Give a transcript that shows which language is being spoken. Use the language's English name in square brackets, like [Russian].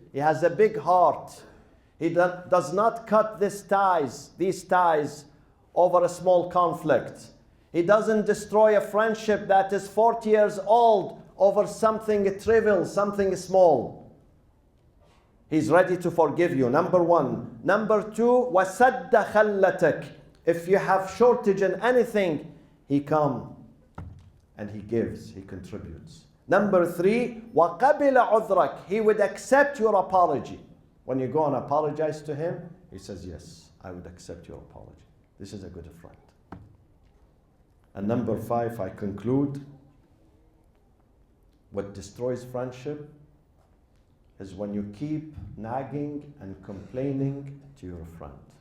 [English] He has a big heart. He does not cut these ties over a small conflict. He doesn't destroy a friendship that is 40 years old over something trivial, something small. He's ready to forgive you, number 1. Number 2, [Arabic] وَسَدَّ خَلَّتَكَ. [English] If you have shortage in anything, he comes and he gives, he contributes. Number 3, [Arabic] وَقَبِلَ عُذْرَكَ. [English] He would accept your apology. When you go and apologize to him, he says, yes, I would accept your apology. This is a good friend. And number 5, I conclude, what destroys friendship is when you keep nagging and complaining to your friend.